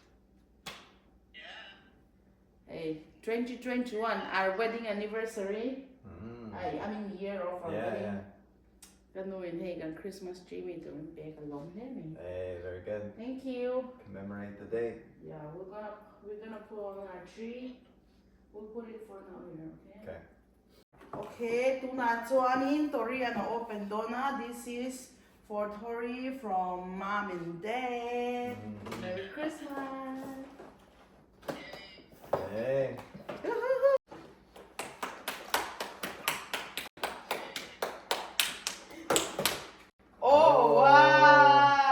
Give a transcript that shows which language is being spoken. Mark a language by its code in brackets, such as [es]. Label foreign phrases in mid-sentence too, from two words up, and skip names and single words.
[en] Hey, 2021, our wedding anniversary. I mean year of our wedding. Ganuin, hey, got Christmas tree with them. Hey, very good. thank you. Commemorate the date. Yeah, we're gonna put on our tree. We'll put it for now here, okay? [lus] Okay, tuna chuanin Tori and open dona. [en] This is for Tori from Mom and Dad. Merry Christmas. Hey. Oh, wow.